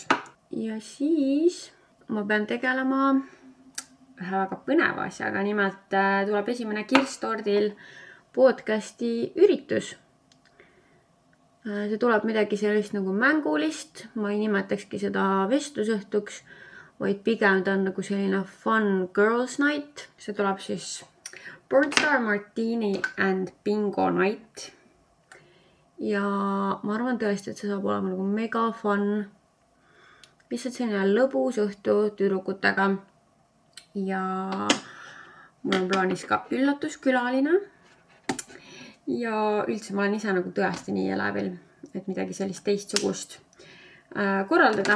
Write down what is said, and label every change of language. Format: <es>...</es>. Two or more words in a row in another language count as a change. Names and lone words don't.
<et>Ja siis ma pean tegelema ühe väga põneva asjaga. Nimelt tuleb esimene Kirstordil podcasti üritus. See tuleb midagi sellist nagu mängulist. Ma ei nimetakski seda vestlusõhtuks, vaid pigem ta on nagu selline</et> <en>fun girls night.</en> <et>See tuleb siis</et> <en>Pornstar Martini and Bingo night.</en> <et>Ja ma arvan tõesti, et see saab olema nagu</et> <en>mega fun.</en> <et>Lihtsalt selline lõbus õhtu tüdrukutega. Ja mul on plaanis ka üllatuskülaline. Ja üldse ma olen ise nagu tõesti nii elevil, et midagi sellist teistsugust korraldada.</et>